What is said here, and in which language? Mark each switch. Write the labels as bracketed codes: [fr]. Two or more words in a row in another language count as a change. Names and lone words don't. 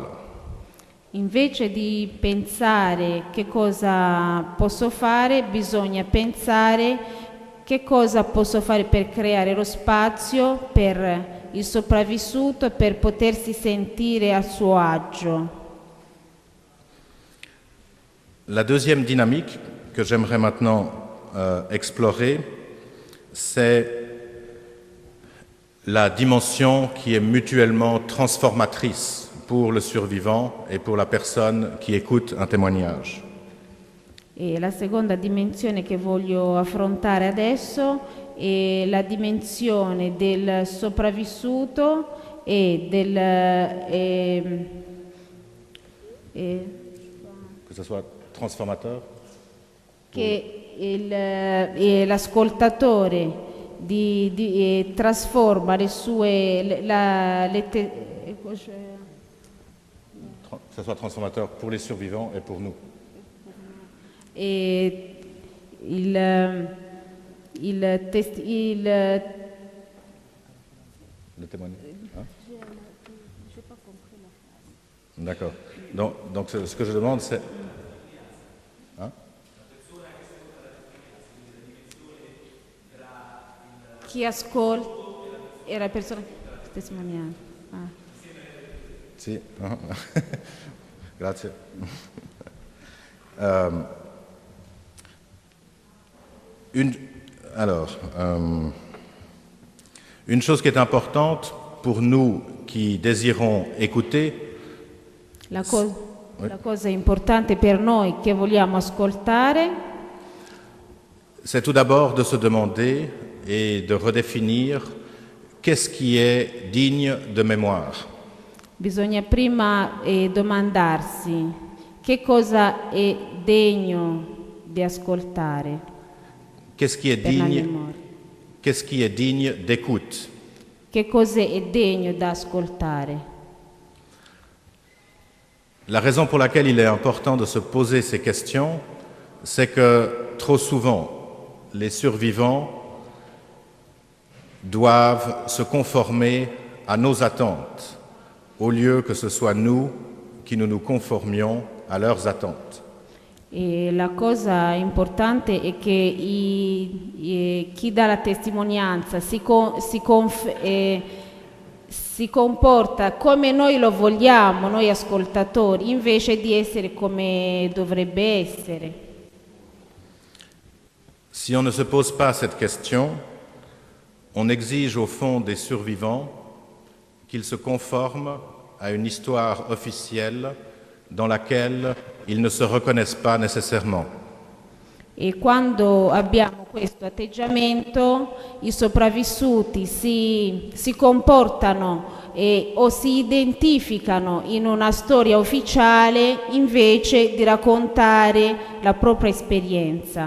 [it] Invece di pensare che cosa posso fare, bisogna pensare che cosa posso fare per creare lo spazio per il sopravvissuto per potersi sentire a suo agio. [fr] La deuxième dynamique que j'aimerais maintenant explorer, c'est la dimension qui est mutuellement transformatrice pour le survivant et pour la personne qui écoute un témoignage. [it] E la seconda dimensione che voglio affrontare adesso è la dimensione del sopravvissuto e [fr] Que ce soit transformateur? [it] Che l'ascoltatore trasforma le sue [fr] Que ce soit transformateur pour les survivants et pour nous. [it] E il [fr] Le témoignage. Hein? D'accord. Donc ce que je demande, c'est... Hein? [it] chi ascolta e la persona testimoniale. Sì. Grazie. [fr] Une chose qui est importante pour nous qui désirons écouter, [it] La cosa importante per noi che vogliamo ascoltare [fr] c'est tout d'abord de se demander et de redéfinir qu'est-ce qui est digne de mémoire. [it] bisogna prima domandarsi che cosa è degno di ascoltare [fr] Qu'est-ce qui est [it] per la [fr] digne, [it] memoria. [fr] qu'est-ce qui est digne d'écoute? [it] Che cosa è degno da ascoltare? [fr] La raison pour laquelle il est important de se poser ces questions, c'est que trop souvent, les survivants doivent se conformer à nos attentes, au lieu que ce soit nous qui nous conformions à leurs attentes. [it] E la cosa importante è che chi dà la testimonianza si comporta come noi lo vogliamo, noi ascoltatori, invece di essere come dovrebbe essere. [fr] Si on ne se pose pas cette question, on exige au fond des survivants qu'ils se conforment à une histoire officielle dans laquelle ils ne se reconnaissent pas nécessairement. [it] E quando abbiamo questo atteggiamento, i sopravvissuti si comportano o si identificano in una storia ufficiale invece di raccontare la propria esperienza.